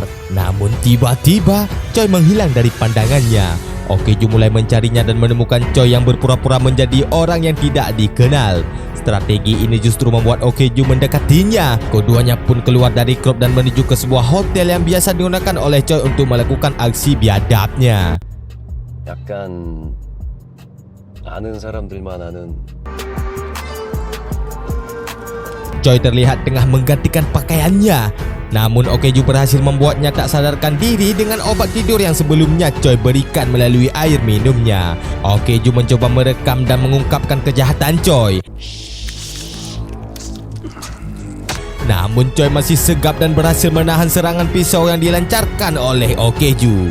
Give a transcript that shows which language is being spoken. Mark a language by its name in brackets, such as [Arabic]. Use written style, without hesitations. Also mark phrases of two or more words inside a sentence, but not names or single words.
[Indonesian] Namun tiba-tiba, Choi menghilang dari pandangannya. Okeju mulai mencarinya dan menemukan Choi yang berpura-pura menjadi orang yang tidak dikenal. Strategi ini justru membuat Okeju mendekatinya. Keduanya pun keluar dari klub dan menuju ke sebuah hotel yang biasa digunakan oleh Choi untuk melakukan aksi biadabnya. [Korean] 약간 아는 사람들만 아는. [Indonesian] Choi terlihat tengah menggantikan pakaiannya. Namun Okeju berhasil membuatnya tak sadarkan diri dengan obat tidur yang sebelumnya Choi berikan melalui air minumnya. Okeju mencoba merekam dan mengungkapkan kejahatan Choi. Namun Choi masih segap dan berhasil menahan serangan pisau yang dilancarkan oleh Okeju.